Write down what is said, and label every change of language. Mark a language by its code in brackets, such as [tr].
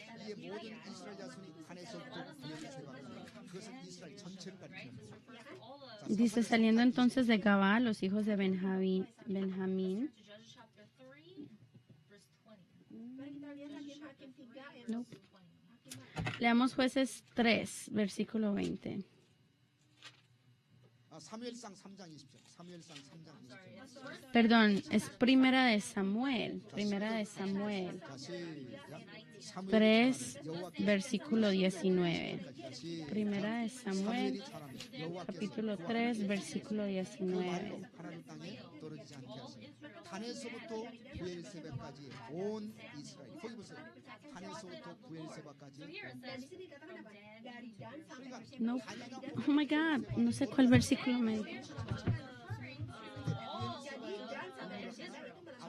[ko] 이에 모든 이스라엘 자손이 단에서부터 부엘세바까지. 그것은 이스라엘 전체를 가리킵니다. [es] Dice, saliendo entonces de Gabá, los hijos de Benjamín. No. Leamos Jueces 3, versículo 20. [ko] 사무엘상 3장 20절. 사무엘상 3장 20절. [es] Perdón, es Primera de Samuel. Primera de Samuel. 3, versículo 19. Primera de Samuel, capítulo 3, versículo 19. [ko] 가나안 땅에 떨어지지 않게 하시고 단에서부터 부엘세바까지 온 이스라엘 거기 보세요. 단에서부터 부엘세바까지 [id] Dan di sini dikatakan apa? Dari Dan sampai Berseba. [es] No. [en] Oh my God, [es] no sé cuál versículo me dijo. [id] Jadi Dan sampai Berseba itu